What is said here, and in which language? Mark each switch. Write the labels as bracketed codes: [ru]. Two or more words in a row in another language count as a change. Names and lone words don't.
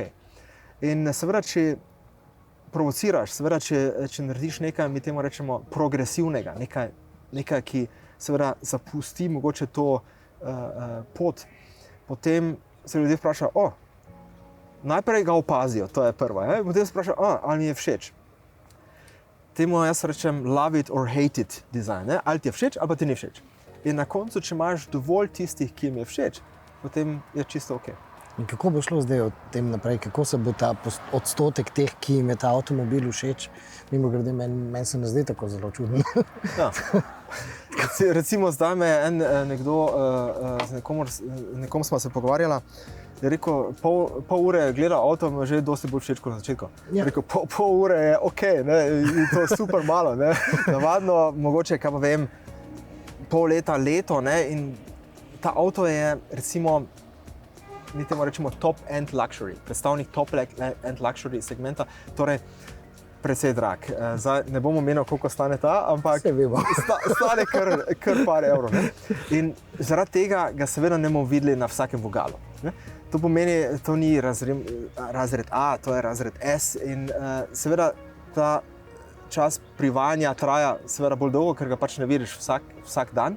[sl] In seveda, če provociraš, seveda, če narediš nekaj, mi temu rečemo progresivnega, nekaj ki seveda zapusti mogoče to pot, potem se ljudje vprašajo, najprej ga opazijo, to je prvo, potem se vprašajo, ali mi je všeč. Temu jaz rečem [en] love it or hate it design, [sl] ali ti je všeč ali pa ti ni všeč. In na koncu, če imaš dovolj tistih, ki jim je všeč, potem je čisto ok. In kako bo šlo zdaj od tem naprej, kako se bo ta odstotek teh, ki jim je ta avtomobil všeč, mimogrede, meni se ne zdi tako zelo čudno. Ja. Recimo zdaj me je nekdo, z nekom smo se pogovarjala, je rekel, pol ure gleda avto, mi je že dosti bolj všeč kot na začetku. Ja. Rekel, pol ure je ok, ne, in to je super malo, ne. Navadno, mogoče, kaj pa vem, pol leta, leto, ne, in ta avto je, recimo, mi temu rečemo [en] top-end luxury, [sl] predstavnik [en] top-end luxury [sl] segmenta, torej precej drag. Zdaj ne bomo menili, koliko stane ta, ampak stane kar par evrov. Ne? In zaradi tega ga seveda ne bomo videli na vsakem vogalu. Ne? To pomeni, to ni razred A, to je razred S in seveda ta čas privajanja traja seveda bolj dolgo, ker ga pač ne vidiš vsak dan.